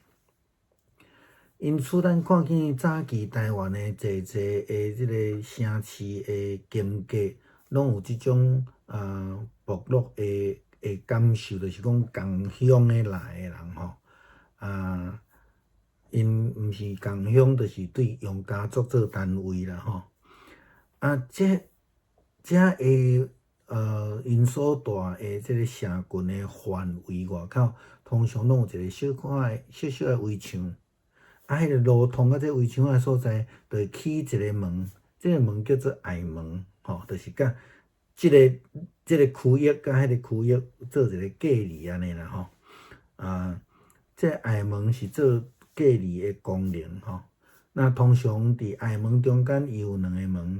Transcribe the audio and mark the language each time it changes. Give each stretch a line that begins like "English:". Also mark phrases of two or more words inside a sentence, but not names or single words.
Min Nan Chinese: 因此，咱看见早期台湾的侪的即个城市的经过，拢有即种部落的感受，就是讲共乡的来的人因毋是共乡，就是对用家族做单位啦这个因所住的即个社群的范围外口，通常拢有一个小小的围墙。迄个路通到这围墙的所在，就会起一个门，这个门叫做隘门就是甲即个区域甲迄个区域做一个隔离安尼啦这隘门是做隔离的功能那通常伫隘门中间伊有两个门。